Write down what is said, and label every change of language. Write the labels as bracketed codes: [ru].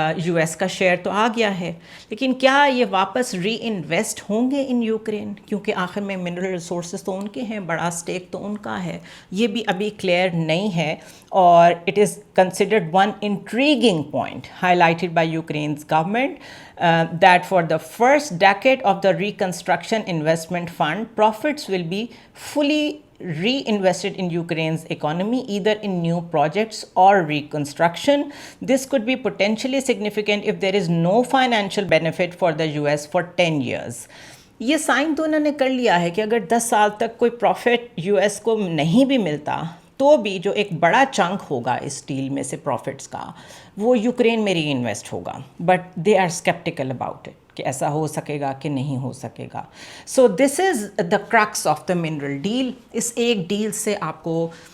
[ur] U S کا share تو آ گیا ہے، لیکن کیا یہ واپس ری انویسٹ ہوں گے ان یوکرین؟ کیونکہ آخر میں منرل ریسورسز تو ان کے ہیں، بڑا اسٹیک تو ان کا ہے، یہ بھی ابھی کلیئر نہیں ہے۔ اور [en] It is considered one intriguing point highlighted by Ukraine's government that for the first decade of the Reconstruction Investment Fund, profits will be fully reinvested in Ukraine's economy, either in new projects or reconstruction. This could be potentially significant if there is no financial benefit for the US for 10 years. [ur] یہ sign تو انہوں نے کر لیا ہے کہ اگر 10 سال تک کوئی پروفٹ یو ایس کو نہیں بھی ملتا تو بھی جو ایک بڑا چنک ہوگا اس ڈیل میں سے پروفٹس کا، وہ یوکرین میں ری انویسٹ ہوگا، [en] but they are sceptical about it [ur] کہ ایسا ہو سکے گا کہ نہیں ہو سکے گا۔ [en] So this is the crux of the mineral deal. [ur] اس ایک ڈیل سے آپ کو